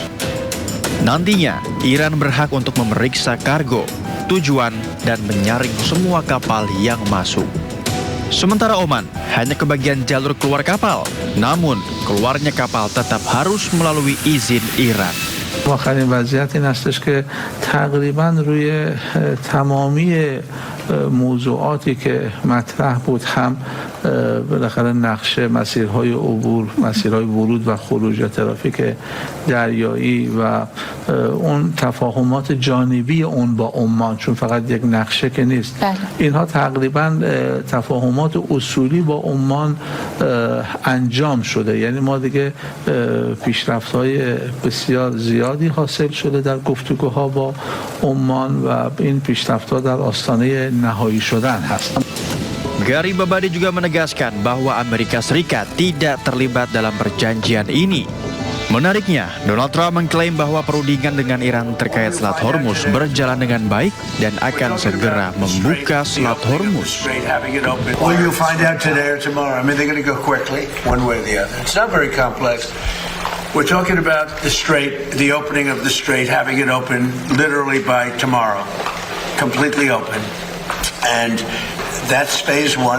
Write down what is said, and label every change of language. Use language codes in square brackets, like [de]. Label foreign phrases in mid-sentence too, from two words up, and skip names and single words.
[id] Nantinya, Iran berhak untuk memeriksa kargo, tujuan, dan menyaring semua kapal yang masuk. Sementara Oman hanya kebagian jalur keluar kapal, namun keluarnya kapal tetap harus melalui izin Iran. [fa] آخرین وضعیت این هستش که تقریبا روی تمامی موضوعاتی که مطرح بود هم بالاخره نقشه مسیرهای عبور، مسیرهای ورود و خروج ترافیک دریایی و اون تفاهمات جانبی اون با عمان، چون فقط یک نقشه که نیست، اینها تقریبا تفاهمات اصولی با عمان انجام شده. یعنی ما دیگه پیشرفت‌های بسیار زیادی حاصل شده در گفتگوها با عمان و این پیشرفت‌ها در آستانه nahai شدن هست. [id] Gary Babadi juga menegaskan bahwa Amerika Serikat tidak terlibat dalam perjanjian ini. Menariknya, Donald Trump mengklaim bahwa perundingan dengan Iran terkait Selat Hormuz berjalan dengan baik dan akan segera membuka Selat Hormuz. [en] Well, you'll find out today or tomorrow. I mean, they're going to go quickly, one way or the other. It's not very complex. We're talking about the strait, the opening of the strait, having it open literally by tomorrow, completely open. And that's phase one.